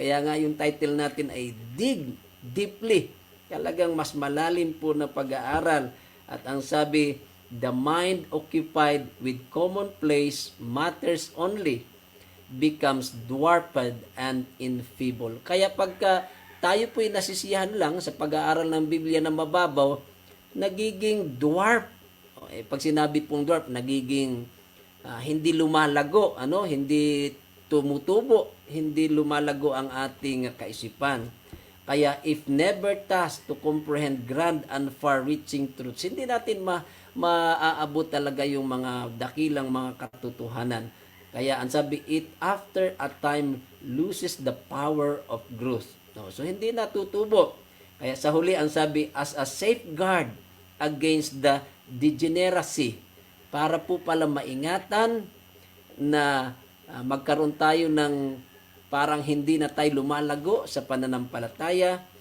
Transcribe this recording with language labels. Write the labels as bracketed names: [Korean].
[Filipino] Kaya nga yung title natin ay Dig Deeply. Talagang mas malalim po na pag-aaral. At ang sabi, [English] the mind occupied with commonplace matters only becomes dwarfed and enfeebled. [Filipino] Kaya pagka tayo po'y nasisiyahan lang sa pag-aaral ng Biblia na mababaw, nagiging dwarf. Pag sinabi pong dwarf, nagiging hindi lumalago, hindi tumutubo, hindi lumalago ang ating kaisipan. Kaya [English] if never tasked to comprehend grand and far-reaching truths, [Filipino] hindi natin maaabot talaga yung mga dakilang mga katotohanan. Kaya ang sabi, [English] it after a time loses the power of growth. [Filipino] So hindi natutubo. Kaya sa huli ang sabi, [English] as a safeguard against the degeneracy, [Filipino] para po pala maingatan na magkaroon tayo ng parang hindi na tayo lumalago sa pananampalataya.